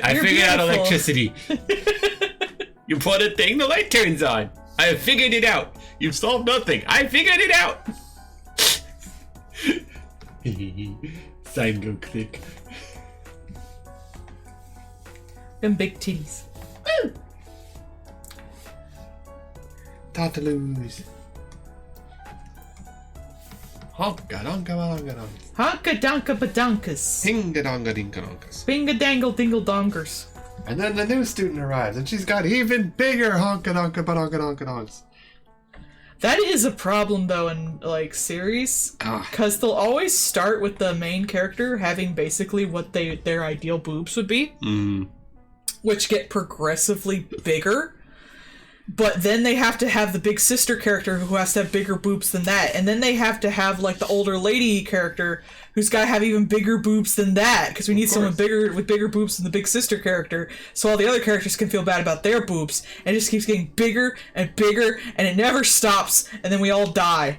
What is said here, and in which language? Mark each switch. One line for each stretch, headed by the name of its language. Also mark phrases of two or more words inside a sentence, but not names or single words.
English: I figured out electricity. You put a thing, the light turns on. I have figured it out. You've solved nothing. I figured it out. Sign go click. Them big titties. Woo! Tartaloos. Honka donka donka donka. Honka donka badonkas. Hinga donga dinka donkas. Binga dangle dingle dongers. And then the new student arrives, and she's got even bigger honka donka badonka donka donks. That is a problem though in like series, Ah. because they'll always start with the main character having basically what their ideal boobs would be, which get progressively bigger. But then they have to have the big sister character who has to have bigger boobs than that, and then they have to have like the older lady character who's got to have even bigger boobs than that, because we need someone bigger with bigger boobs than the big sister character, so all the other characters can feel bad about their boobs, and it just keeps getting bigger and bigger, and it never stops, and then we all die.